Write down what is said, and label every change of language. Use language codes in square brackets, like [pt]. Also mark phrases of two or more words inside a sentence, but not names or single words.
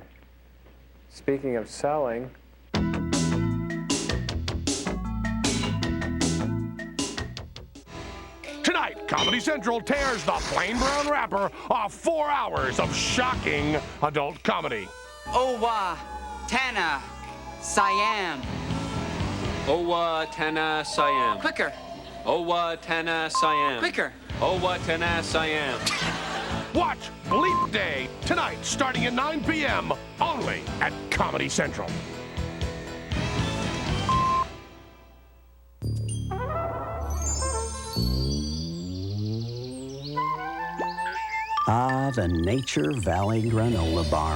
[en] Speaking of selling... Tonight, Comedy Central tears the plain brown wrapper off 4 hours of shocking adult comedy. Owa, Tana, Siam. Owa, Tana, Siam. Quicker, Owa, Tana, Siam. quicker. Owa, Tana, Siam. Watch Bleep Day tonight, starting at 9 p.m. only at Comedy Central. Ah, the Nature Valley Granola Bar.